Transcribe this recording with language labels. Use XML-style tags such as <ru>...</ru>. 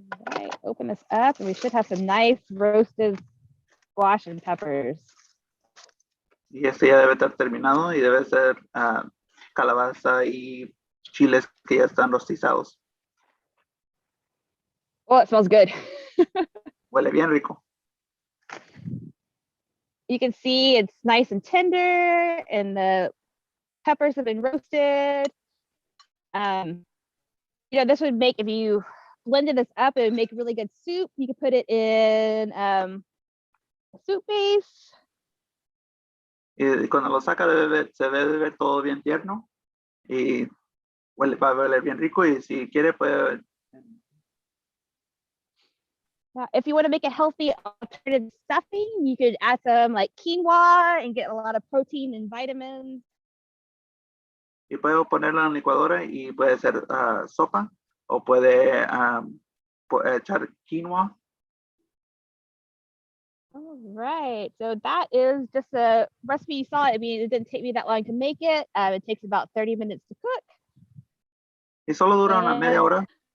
<en>All right, open this up and we should have some nice roasted squash and peppers.</en> <es>Y este ya debe estar terminado y debe ser calabaza y chiles que ya están rostizados.</es> <en>Oh, it smells good.</en> <es>Huele bien rico.</es> <en>You can see it's nice and tender and the peppers have been roasted. You know, this would make, if you blended this up, it would make really good soup. You could put it in a soup base.</en> <es>Y cuando lo saca se debe ver todo bien tierno y va a oler bien rico y si quiere puede.</es> <en>If you want to make a healthy alternative stuffing, you could add some like quinoa and get a lot of protein and vitamins.</en> <es>Y puedo ponerla en la licuadora y puede ser sopa o puede echar quinoa.</es> <en>All right, so that is just a recipe you saw. I mean, it didn't take me that long to make it. It takes about 30 minutes to cook.</en> <es>Y solo dura una media hora.</es>